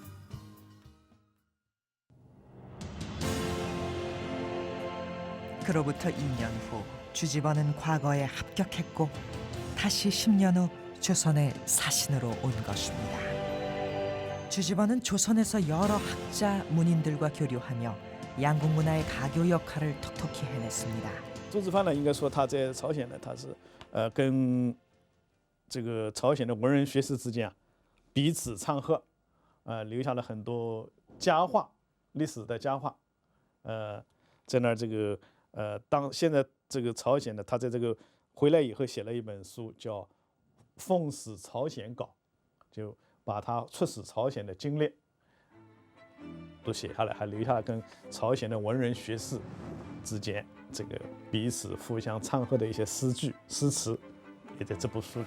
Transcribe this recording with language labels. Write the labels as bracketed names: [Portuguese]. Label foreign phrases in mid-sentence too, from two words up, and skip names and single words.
[Korean] 그로부터 2년 후 주지번은 과거에 합격했고 다시 10년 후 조선의 사신으로 온 것입니다. 주지번은 조선에서 여러 학자, 문인들과 교류하며 양국 문화의 가교 역할을 톡톡히 해냈습니다. [Chinese] 周子藩呢，应该说他在朝鲜呢，他是跟这个朝鲜的文人学士之间彼此唱和，留下了很多佳话，历史的佳话。在那儿这个现在这个朝鲜呢，他在这个回来以后写了一本书，叫《奉使朝鲜稿》，就把他出使朝鲜的经历都写下来，还留下了跟朝鲜的文人学士之间这个彼此互相唱和的一些诗句、诗词，也在这部书里。